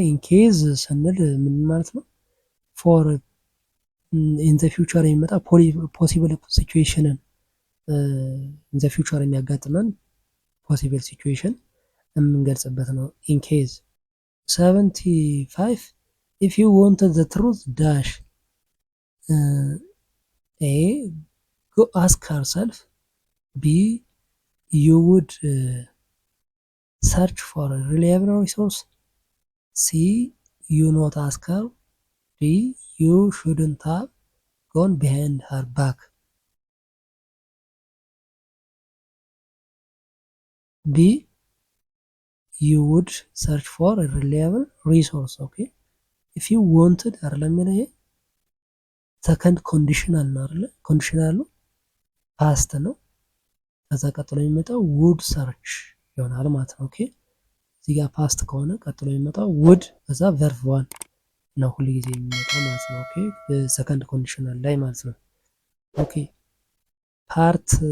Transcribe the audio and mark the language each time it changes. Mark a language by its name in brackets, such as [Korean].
[Amharic] ኢንኬዝ ስንል ምን ማለት ነው? ፎር ኢን ዘ ፊውቸር የሚመጣ ፖሲብል ሲቹዌሽንን ኢን ዘ ፊውቸር የሚያጋጥመን ፖሲብል ሲቹዌሽን የምንገልጽበት ነው። ኢንኬዝ 75 [English] ኢፍ ዩ ዋንትድ ዘ ትሩዝ ዳሽ ኤ ጎ አስክ ሄርሰልፍ ቢ ዩ ውድ search for a reliable resource. C. You not ask her. D. You shouldn't have gone behind her back. B. You would search for a reliable resource. Okay. If you wanted [Amharic] አይደለም ይሄ ሰከንድ ኮንዲሽናል ነው አይደለ? ኮንዲሽናሉ ፓስት ነው። ከዛ ቀጥሎ የሚመጣው ውድ ሰርች ይሆናል ማለት ነው። ኦኬ እዚህ ጋር ፓስት ከሆነ ቀጥሎ የሚመጣው ውድ ከዛ ቨርብ ዋን ነው ሁሉ ጊዜ የሚመጣው ማለት ነው። ኦኬ በሰከንድ ኮንዲሽናል ላይ ማለት ነው። ኦኬ ፓርት